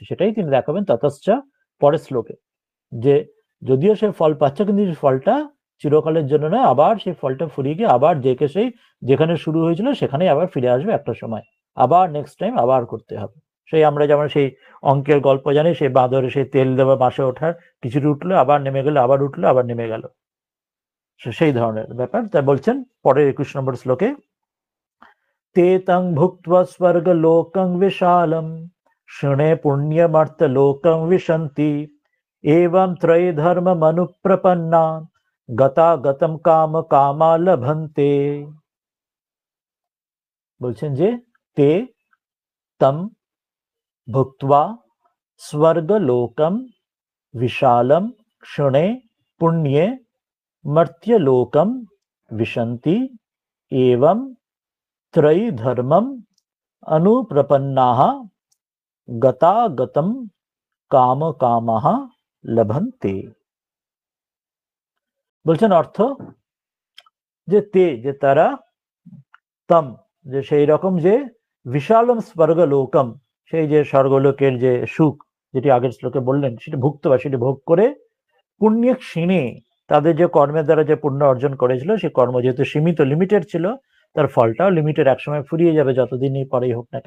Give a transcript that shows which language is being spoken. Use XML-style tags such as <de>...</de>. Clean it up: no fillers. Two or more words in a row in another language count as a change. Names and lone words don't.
<bn>সেটাই তিনি দেখাবেন ততশ্চা পরের শ্লোকে, যে যদিও সে ফল পাচ্ছে কিন্তু ফলটা চিরকালের জন্য নয়, আবার সেই ফলটা ফুরিয়ে গিয়ে আবার সেই যেখানে শুরু হয়েছিল সেখানে আবার ফিরে আসবে একটা সময়, আবার</bn> <en>next time</en> <bn>আবার করতে হবে। সেই আমরা যেমন সেই অঙ্কের গল্প জানি, সেই বাঁদরে সেই তেল দেওয়া বাসে ওঠার, কিছুটা উঠলো আবার নেমে গেল, আবার উঠলো আবার নেমে গেল, সেই ধরনের ব্যাপার। তাই বলছেন পরের 21 নম্বর শ্লোকে,</bn> <sa>ते तं भुक्त्वा स्वर्गलोकं विशालं क्षणे पुण्यमर्त्यलोकं विशन्ति एवं त्रयधर्ममनुप्रपन्ना गतागतं काम कामा लभन्ते।</sa> <bn>বলছেন যে</bn> <sa>ते तं भुक्त्वा स्वर्गलोकं विशालं क्षणे पुण्ये मर्त्यलोकं विशन्ति एवं त्रयी धर्मम अनुप्रपन्नाः गतागतं काम कामाः लभन्ते।</sa> <bn>বলছেন অর্থ যে যে তারা তম, যে সেই রকম যে</bn> <sa>বিশালম স্বর্গলোকম,</sa> <bn>সেই যে স্বর্গলোকের যে সুখ যেটি আগের শ্লোকে বললেন, সেটি ভুক্ত বা সেটি ভোগ করে পুণ্য ক্ষীণে, তাদের যে কর্মের দ্বারা যে পুণ্য অর্জন করেছিল সেই কর্ম যেহেতু সীমিত লিমিটেড ছিল, তার ফলটাও লিমিটেড, একসময় ফুরিয়ে যাবে যতদিনই পরেই হোক না কেন।</bn>